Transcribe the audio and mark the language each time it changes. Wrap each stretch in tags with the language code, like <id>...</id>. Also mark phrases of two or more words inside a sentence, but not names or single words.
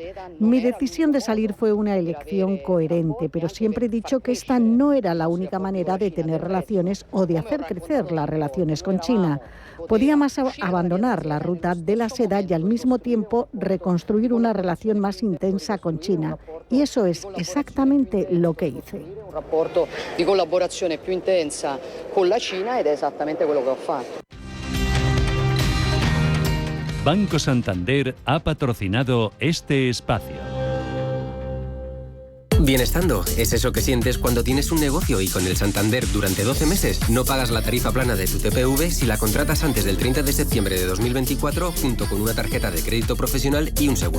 <es>Mi decisión de salir fue una elección coherente, pero siempre he dicho que esta no era la única manera de tener relaciones o de hacer crecer las relaciones con China. Podíamos abandonar la ruta de la seda y al mismo tiempo reconstruir una relación más intensa con China. Y eso es exactamente lo que hice.</es> <it>Un rapporto di collaborazione più intensa con la Cina ed è esattamente quello che ho fatto.</it> <es>Banco Santander ha patrocinado este espacio. Bienestando es eso que sientes cuando tienes un negocio y con el Santander durante 12 meses no pagas la tarifa plana de tu TPV si la contratas antes del 30 de septiembre de 2024 junto con una tarjeta de crédito profesional y un seguro.</es>